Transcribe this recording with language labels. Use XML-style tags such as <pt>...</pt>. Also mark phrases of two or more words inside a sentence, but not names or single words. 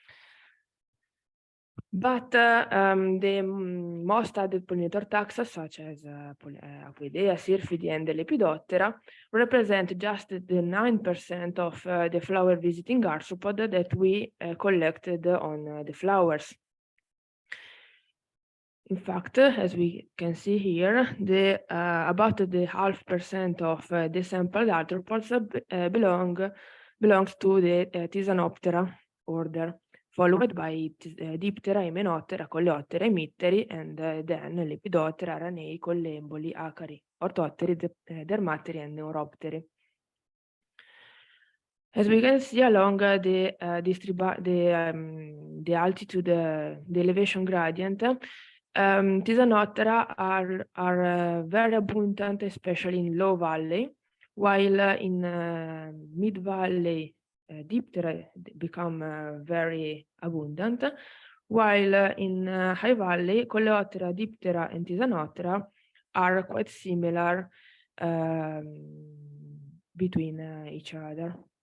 <en>But the most studied pollinator taxa, such as Aquidea, Syrphidi, and the Lepidoptera, represent just the 9% of the flower-visiting arthropod that we collected on the flowers. In fact, as we can see here, about the 0.5% of the sampled arthropods belongs to the Tisanoptera order, followed by Diptera, Hymenoptera, Coleoptera, Hemitteri, and then Lepidoptera, Aranei, Collemboli, Acari, Orthopteri, Dermateri, and Neuropteri. As we can see along the altitude, the elevation gradient, Tisanoptera are very abundant, especially in low valley, while in mid-valley, Diptera become very abundant, while in high valley, Coleoptera, Diptera, and Tisanoptera are quite similar between each other.</en>